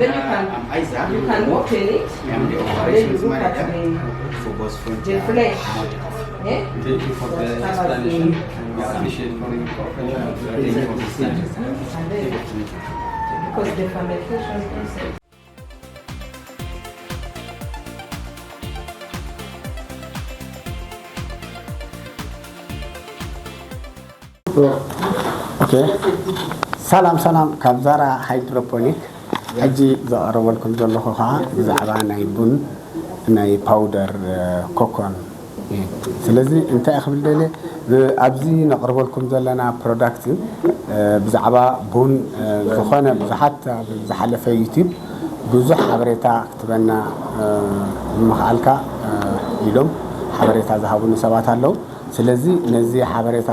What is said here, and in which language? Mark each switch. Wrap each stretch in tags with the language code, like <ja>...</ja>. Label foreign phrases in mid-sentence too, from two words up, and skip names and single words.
<en>Then you can I'm Isaac. you can walk in it. I'm the Then you operations look at manager for Boss the Frontier. flesh. Yeah? thank you for the explanation. And we appreciate for your cooperation. Thank you for this time. And then because the fermentation process. Okay.</en> <ti>ሰላም ካብ ዛራ ሃይድሮፖኒክ ሕጂ ዘቕረበልኩም ዘለኹ ከዓ ብዛዕባ ናይ ቡን ናይ</ti> <en>powder cocoon</en> <ti>እዩ ስለዚ እንታይ ክብል ደለ ኣብዚ ነቕርበልኩም ዘለና ፕሮዳክት ብዛዕባ ቡን ዝኾነ ብዙሓት ዝሓለፈ ዩቲብ ብዙሕ ሓበሬታ ክትበና ንምኽኣልካ ኢሎም ሓበሬታ ዝሃቡኒ ሰባት ኣለዉ ስለዚ ነዚ ሓበሬታ</ti>